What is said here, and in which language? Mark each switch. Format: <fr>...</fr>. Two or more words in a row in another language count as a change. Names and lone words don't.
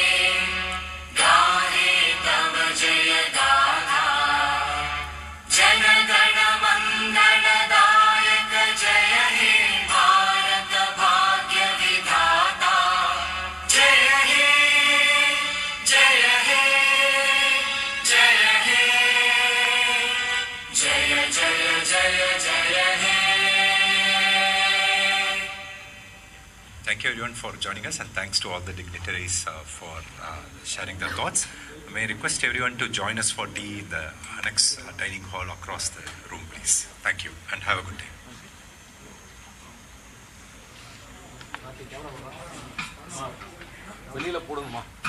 <bn>গাহে তব জয় গাথা জন গণ মঙ্গল দায়ক জয় হে ভারত ভাগ্য বিধাতা জয় হে জয় হে জয় হে জয় জয় জয় জয়</bn> <en>Thank you everyone for joining us, and thanks to all the dignitaries for sharing their thoughts. May I request everyone to join us for tea in the annex dining hall across the room, please. Thank you and have a good day.</en> <ta>வெளியில போடுங்கம்மா.</ta>